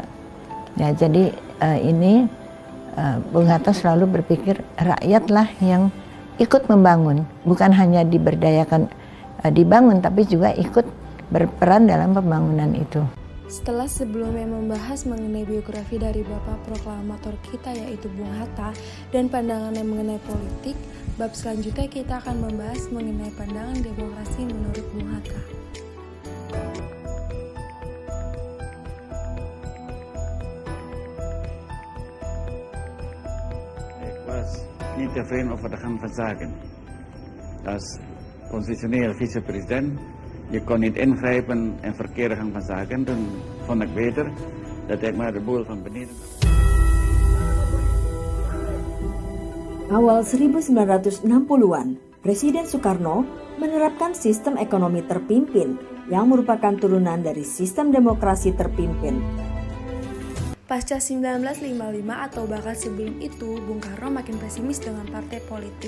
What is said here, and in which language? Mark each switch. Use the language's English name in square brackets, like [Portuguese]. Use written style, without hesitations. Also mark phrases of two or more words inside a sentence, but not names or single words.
[Indonesian] Ya, jadi ini Bung Hatta selalu berpikir rakyatlah yang ikut membangun, bukan hanya diberdayakan dibangun, tapi juga ikut berperan dalam pembangunan itu. Setelah sebelumnya membahas mengenai biografi dari Bapak Proklamator kita yaitu Bung Hatta dan pandangannya mengenai politik, bab selanjutnya kita akan membahas mengenai pandangan demokrasi menurut Bung Hatta. [Dutch] Ik was niet tevreden over de gang van zaken. Als constitutioneel vicepresident, je kon niet ingrijpen in verkeerde gang van zaken. Toen vond ik beter dat ik maar de boel van beneden. [Indonesian] Awal 1960-an, Presiden Soekarno menerapkan sistem ekonomi terpimpin yang merupakan turunan dari sistem demokrasi terpimpin. Pasca 1955 atau bahkan sebelum itu, Bung Karno makin pesimis dengan partai politik.